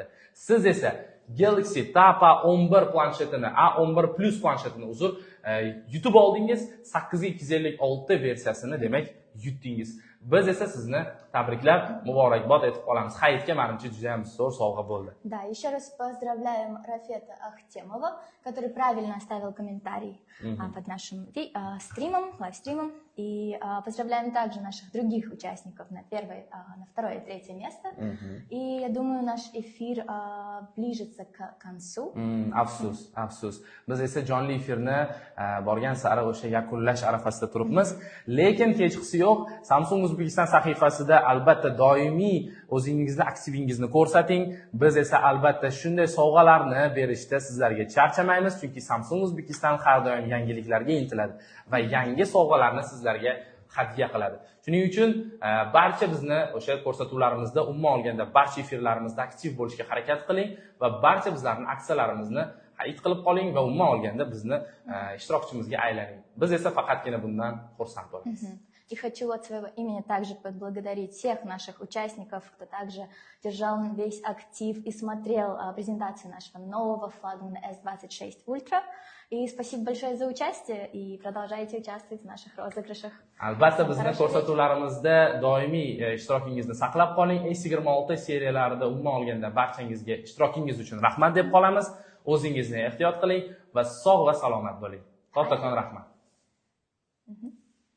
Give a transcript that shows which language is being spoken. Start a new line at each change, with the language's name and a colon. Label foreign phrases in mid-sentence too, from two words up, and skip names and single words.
Uzbek: Siz esa Galaxy Tab A11 planshetini, A11 Plus planshetini yutib oldingiz, 8256 versiyasini demak yutdingiz. Biz esa sizni tabriklab, muborakbod etib qolamiz. Hayitga menimcha juda ham zo'r sovg'a bo'ldi.
Russian: Да, еще раз поздравляем Рафета Ахтемова, который правильно оставил комментарий под нашим стримом, лайвстримом. И поздравляем также наших других участников на второе и третье место. И я думаю, наш эфир ближется к концу.
Uzbek: Afsus. Biz esa jonli efirni borgan sari o'sha yakunlash arafasida turibmiz. Lekin kechqisi yo'q. Samsung O'zbekiston sahifasida albatta doimiy o'zingizni aktivingizni ko'rsating. Biz esa albatta shunday sovg'alarni berishda sizlarga charchamaymiz, chunki Samsung O'zbekiston har doim yangiliklarga intiladi va yangi sovg'alarni sizlarga hadya qiladi. Shuning uchun barcha bizni o'sha ko'rsatuvlarimizda, umuman olganda barcha efirlarimizda aktiv bo'lishga harakat qiling va barcha bizlarning aksiyalarimizni xarid qilib qoling va umuman olganda bizni ishtirokchimizga aylaning. Biz esa faqatgina bundan xursand bo'lamiz.
Russian: И хочу от своего имени также поблагодарить всех наших участников, кто также держал весь актив и смотрел презентацию нашего нового флагмана S26 Ultra. И спасибо большое за участие и продолжайте участвовать в наших розыгрышах.
Uzbek: Albatta bizni ko'rsatuvlarimizda doimiy ishtirokingizni saqlab qoling. S26 seriyalarida umuman olganda barchangizga ishtirokingiz uchun rahmat deb qolamiz. O'zingizni ehtiyot qiling va sog' va salomat bo'ling. Kattakon rahmat.